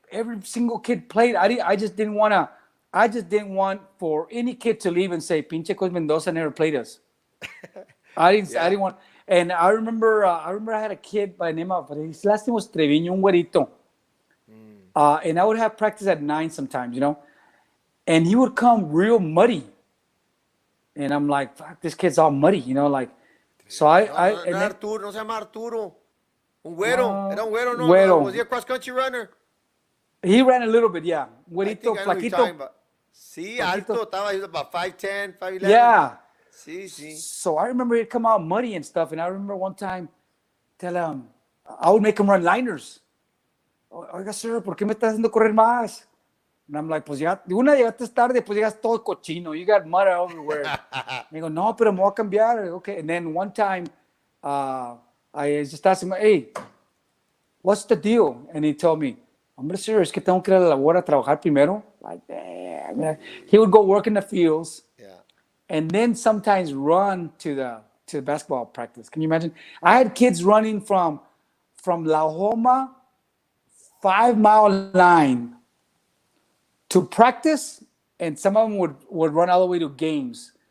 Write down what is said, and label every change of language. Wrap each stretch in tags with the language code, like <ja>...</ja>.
<en>every single kid played. I just didn't want for any kid to leave and say, "Pinche Coach Mendoza never played us." I didn't want. And I remember I had a kid by the name of, his last name was Treviño,</en> <es>un güerito.</es> <en>And I would have practice at 9 sometimes, and he would come real muddy. And I'm like, fuck, this kid's all muddy, like. So</en> <es>Arturo, no se llama Arturo. Un güero. Era un güero, no? Güero.</es> <en>Was he a cross-country runner? He ran a little bit, yeah. I</en> <es>Güerito,</es> <en>think I know who you're talking</en> <es>flaquito.</es> <en>about.</en> <es>Sí, alto.</es> <en>He was about 5'10", 5'11". Yeah.</en> <es>Sí.</es> <en>So I remember he'd come out muddy and stuff. And I remember one time, I would make him run liners.</en> <es>Oiga, sir, ¿por qué me estás haciendo correr más?</es> <en>And I'm like,</en> <es>pues ya, llegaste tarde, pues llegas todo cochino.</es> <en>You got mud everywhere. And I go,</en> <es>no, pero me voy a cambiar.</es> <en>Okay. And then one time, I just asked him, hey, what's the deal? And he told me,</en> <es>hombre, sir, es que tengo que ir a la labor a trabajar primero.</es> <en>Like, damn. He would go work in the fields. Yeah. And then sometimes run to the basketball practice. Can you imagine? I had kids running from La Homa 5-mile line to practice, and some of them would run all the way to games.</en>